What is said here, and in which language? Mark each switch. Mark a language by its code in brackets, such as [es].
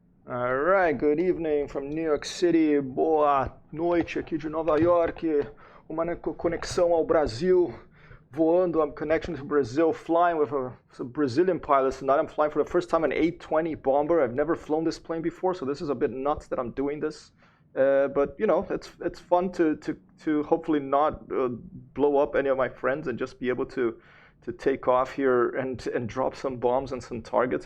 [en] Hi, good evening from New York City. [pt] Boa noite aqui de Nova York. Uma conexão ao Brasil. Voando, [en] I'm connecting to Brazil, flying with a Brazilian pilot. Tonight I'm flying for the first time an A-20 bomber. I've never flown this plane before, so this is a bit nuts that I'm doing this. But you know, it's fun to hopefully not blow up any of my friends and just be able to take off here and drop some bombs on some targets.